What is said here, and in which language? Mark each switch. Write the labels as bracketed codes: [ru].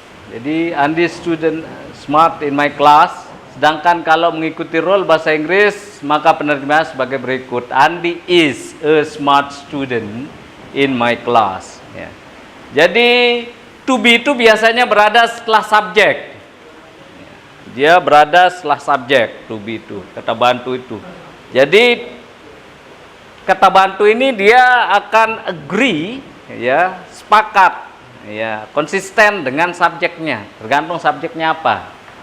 [id] Jadi [en] Andi student smart in my class. [id] Sedangkan kalau mengikuti rule bahasa Inggris, maka penerjemahan sebagai berikut. [en] Andi is a smart student in my class. [id] Ya. Jadi to be itu biasanya berada setelah subjek. Dia berada setelah subjek, to be itu, kata bantu itu. Jadi kata bantu ini dia akan agree, ya, sepakat, ya, konsisten dengan subjeknya, tergantung subjeknya apa.